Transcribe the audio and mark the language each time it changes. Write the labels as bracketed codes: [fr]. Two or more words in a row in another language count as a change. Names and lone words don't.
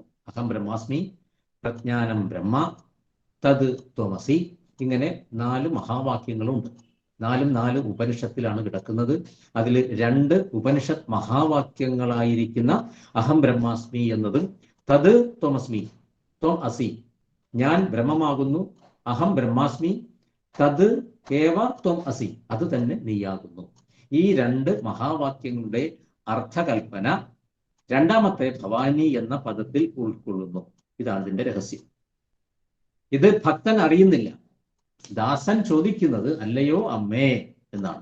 [sa] അഹം ബ്രഹ്മാസ്മി, പ്രജ്ഞാനം ബ്രഹ്മ, തത് ത്വമസി, [ml] ഇങ്ങനെ 4 മഹാവാക്യങ്ങളുണ്ട്. 4 ഉപനിഷത്തിലാണ് കിടക്കുന്നത്. അതിൽ 2 ഉപനിഷത്ത് മഹാവാക്യങ്ങളായിരിക്കുന്ന [sa] അഹം ബ്രഹ്മാസ്മി [ml] എന്നതും [sa] തത് ത്വമസ്മി, ത്വം അസി, [ml] ഞാൻ ബ്രഹ്മമാകുന്നു, [sa] അഹം ബ്രഹ്മാസ്മി, തത് ഏവ ത്വം അസി, [ml] അത് തന്നെ നീയാകുന്നു. ഈ 2 മഹാവാക്യങ്ങളുടെ അർത്ഥകൽപ്പന രണ്ടാമത്തെ ഭവാനി എന്ന പദത്തിൽ ഉൾക്കൊള്ളുന്നു. ഇതാണ് ഇതിന്റെ രഹസ്യം. ഇത് ഭക്തൻ അറിയുന്നില്ല. ദാസൻ ചോദിക്കുന്നത് അല്ലയോ അമ്മേ എന്നാണ്.